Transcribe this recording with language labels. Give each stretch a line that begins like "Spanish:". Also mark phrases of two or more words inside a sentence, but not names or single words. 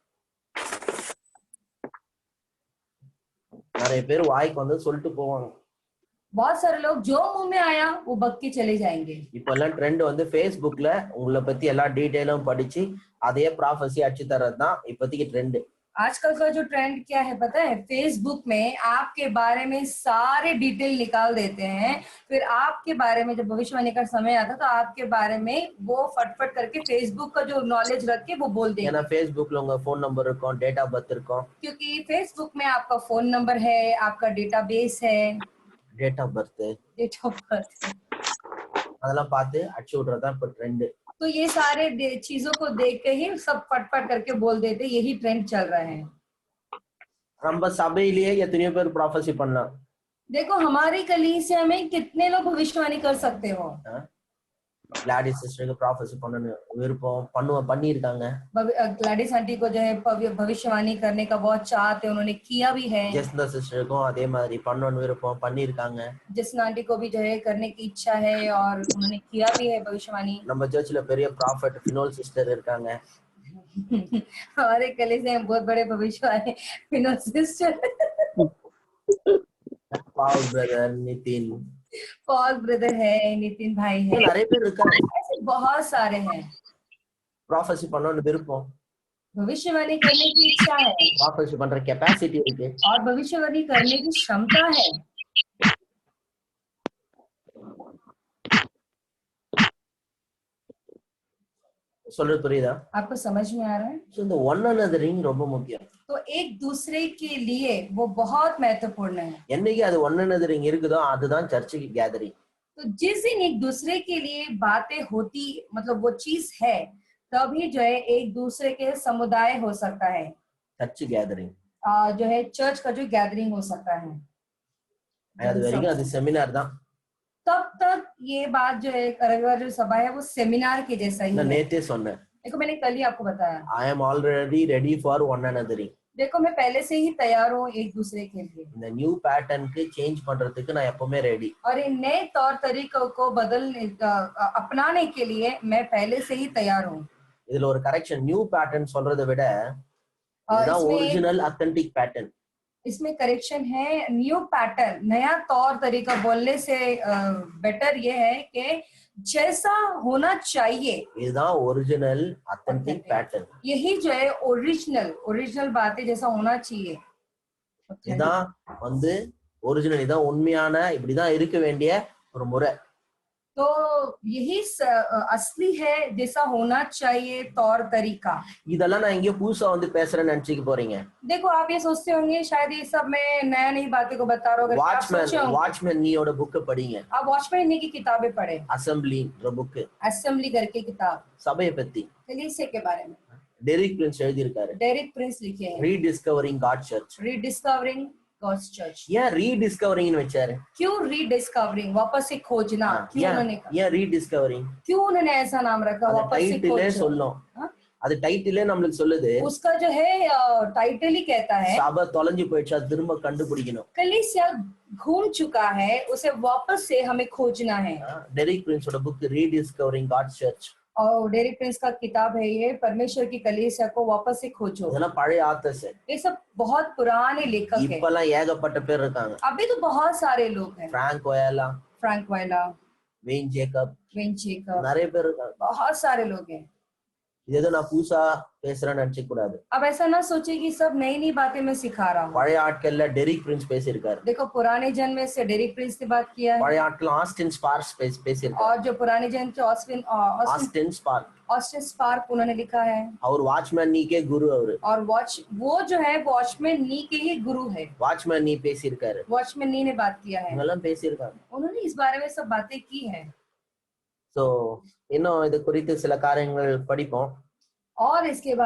Tamil: நிறைய பேர் வாய்க்கு வந்து சொல்லிட்டு போவாங்க.
Hindi: बहुत सारे लोग जो मुंह में आया वो बक के चले जाएंगे.
Tamil: இப்ப எல்லாம் ட்ரெண்ட் வந்து Facebookல உங்களை பத்தி எல்லா டீடைலும் படிச்சு அதே ப்ராஃபஸி அடிச்சு தரதுதான் இப்போதைக்கு ட்ரெண்ட்.
Hindi: आजकल का जो ट्रेंड क्या है पता है? फेसबुक में आपके बारे में सारे डिटेल निकाल देते हैं, फिर आपके बारे में जब भविष्यवाणी का समय आता तो आपके बारे में वो फटफट करके फेसबुक का जो नॉलेज रख के वो बोल देंगे.
Tamil: ஏன்னா Facebookல உங்க
English: phone number
Tamil: இருக்கும்,
English: date of birth
Tamil: இருக்கும்.
Hindi: क्योंकि फेसबुक में आपका
English: phone number
Hindi: है, आपका डेटाबेस है,
English: date of birth date of birth.
Tamil: அதெல்லாம் பார்த்து அடிச்சு விடுறதா இப்ப ட்ரெண்ட்.
Hindi: तो ये सारे चीजों को देख के ही सब फटफट करके बोल देते, यही ट्रेंड चल रहा है.
Tamil: நம்ம சபையிலேயே எத்தனையோ பேர் ப்ராஃபஸி பண்ணலாம்.
Hindi: देखो हमारी कलीसिया में कितने लोग भविष्यवाणी कर सकते हो.
Tamil: கிளாடிஸ் சிஸ்டருக்கு ப்ராஃபஸி பண்ணனும் விருப்பம் பண்ணிருக்காங்க.
Hindi: ग्लैडिस आंटी को जो है भविष्यवाणी करने का बहुत चाहत है, उन्होंने किया भी है.
Tamil: ஜெஸ்னா சிஸ்டருக்கும் அதே மாதிரி பண்ணனும் விருப்பம் பண்ணிருக்காங்க.
Hindi: जसना आंटी को भी जो है करने की इच्छा है और उन्होंने किया भी है भविष्यवाणी.
Tamil: நம்ம சர்ச்சில் பெரிய ப்ராஃபட் ஃபினோல் சிஸ்டர் இருக்காங்க.
Hindi: हमारे कलीसिया में बहुत बड़े भविष्यवाणी फिनोल सिस्टर,
Tamil: பால் பிரதர், நிதின்,
Hindi: पॉल ब्रदर है, नितिन भाई है.
Tamil: நிறைய பேர் இருக்காங்க.
Hindi: ऐसे बहुत सारे हैं.
Tamil: ப்ராஃபஸி பண்ணனும் விருப்பம்,
Hindi: भविष्यवाणी करने की इच्छा है
Tamil: ப்ராஃபஸி பண்ற கெபாசிட்டி இருக்கு
Hindi: और भविष्यवाणी करने की क्षमता है.
Tamil: சொல்றது புரியுதா?
Hindi: आपको समझ में आ रहा है?
Tamil: So, இந்த
English: one anothering
Tamil: ரொம்ப முக்கியம்.
Hindi: तो एक दूसरे के लिए वो बहुत महत्वपूर्ण है.
Tamil: என்னைக்கு அது
English: one anothering
Tamil: இருக்குதோ அதுதான் சர்ச்சுக்கு கேதரிங்.
Hindi: तो जिस दिन एक दूसरे के लिए बातें होती, मतलब वो चीज है, तभी जो है एक दूसरे के समुदाय हो सकता है,
English: church gathering.
Hindi: जो है चर्च का जो गैदरिंग हो सकता है.
Tamil: அது வரைக்கும் அது செமினார் தான்.
Hindi: तब तक ये बात जो है रविवार जो सभा है वो सेमिनार के जैसा ही
Tamil: நான்
Hindi: है.
Tamil: நேத்தே சொன்னேன்.
Hindi: देखो मैंने कल ही आपको बताया.
English: I am already ready for one another.
Hindi: देखो मैं पहले से ही तैयार हूँ एक दूसरे के लिए.
Tamil: இந்த
English: new patternukku
Tamil: சேஞ்ச் பண்றதுக்கு நான் எப்பவுமே ரெடி.
Hindi: और इन नए तौर तरीकों को अपनाने के लिए मैं पहले से ही तैयार हूँ.
Tamil: இதுல ஒரு கரெக்ஷன்,
English: new pattern
Tamil: சொல்றதை விட இதுதான்
English: original authentic pattern.
Hindi: इसमें करेक्शन है.
English: new pattern,
Hindi: नया तौर तरीका बोलने से बेटर ये है कि जैसा होना चाहिए,
English: இதுதான் original authentic pattern.
Hindi: यही जो है ओरिजिनल बातें जैसा होना चाहिए.
Tamil: இதுதான் வந்து ஒரிஜினல், இதான் உண்மையான, இப்படிதான் இருக்க வேண்டிய ஒரு முறை.
Hindi: तो यही असली है जैसा होना चाहिए तौर तरीका.
Tamil: இதெல்லாம் நான் எங்கேயோ புதுசா வந்து பேசுறேன்னு நினைச்சுக்க போறீங்க.
Hindi: देखो आप ये सोचते होंगे शायद ये सब मैं नया नई बातें को बता रहा हूँ.
Tamil: வாட்ச்மேன் நீயோட புக் படிங்க.
Hindi: आप वॉचमैन की किताबें पढ़े.
Tamil: அசெம்பிளின்ற புக்,
Hindi: असेंबली करके किताब
Tamil: சபையை பத்தி
Hindi: कलीसिया के बारे में
Tamil: டெரிக் பிரின்ஸ் எழுதி இருக்காரு.
Hindi: डेरिक प्रिंस लिखे हैं.
Tamil: ரீடிஸ்கவரிங் காட் சர்ச்.
Hindi: रीडिस्कवरिंग गॉड्स चर्च.
Tamil: ஏன் ரீடிஸ்கவரிங்னு வச்சாரு?
Hindi: क्यों रीडिस्कवरिंग, वापस से खोजना? क्यों उन्होंने कहा?
Tamil: ஏன் ரீடிஸ்கவரிங்?
Hindi: क्यों उन्होंने ऐसा नाम रखा? वापस से
Tamil: டைட்டிலே
Hindi: खोजना.
Tamil: சொல்லும். அது டைட்டிலே நம்மளுக்கு சொல்லுது.
Hindi: उसका जो है टाइटल ही कहता है
Tamil: சபை தொலைஞ்சு போயிடுச்சு, அது திரும்ப கண்டுபிடிக்கணும்.
Hindi: कलीसिया घूम चुका है, उसे वापस से हमें खोजना है.
Tamil: டெரிக் பிரின்ஸோட புக் ரீடிஸ்கவரிங் காட் சர்ச்.
Hindi: और डेरिक प्रिंस का किताब है ये, परमेश्वर की कलीसिया को वापस से खोजो.
Tamil: இதெல்லாம் பழைய ஆத்தர்ஸ்.
Hindi: ये सब बहुत पुराने लेखक हैं.
Tamil: இப்பெல்லாம் ஏகப்பட்ட பேர் இருக்காங்க.
Hindi: अभी तो बहुत सारे लोग हैं.
Tamil: பிராங்க் ஒயலா,
Hindi: फ्रैंक वाइला,
Tamil: வெயின் ஜேக்கப்,
Hindi: वेन जेकब,
Tamil: நிறைய பேர் இருக்காங்க.
Hindi: बहुत सारे लोग हैं.
Tamil: இது ஏதோ நான் புதுசா பேசுறேன்னு நினைச்சுக்க கூடாது.
Hindi: अब ऐसा ना सोचे कि सब नई नई बातें मैं सिखा रहा हूँ.
Tamil: பழைய ஆட்கள்ல டெரிக் பிரின்ஸ் பேசியிருக்காரு.
Hindi: देखो पुराने जन्म में से डेरिक प्रिंस ने बात किया है.
Tamil: பழைய ஆட்கள் ஆஸ்டின் ஸ்பார்க்ஸ் பேசியிருக்காரு.
Hindi: और जो पुराने जन्म के
Tamil: ஆஸ்டின் ஸ்பார்க்
Hindi: ऑस्टिन स्पार्क उन्होंने लिखा है.
Tamil: அவர் வாட்ச்மேன் நீக்கே குரு. அவரு
Hindi: और वो जो है वॉचमैन नी के ही गुरु है.
Tamil: வாட்ச்மேன் நீ பேசியிருக்காரு.
Hindi: वॉचमैन नी ने बात किया है.
Tamil: இதெல்லாம் பேசியிருக்காங்க.
Hindi: उन्होंने इस बारे में सब बातें की है.
Tamil: சோ இன்னும் இது குறித்து சில காரியங்கள் படிப்போம்.
Hindi: और इसके बाद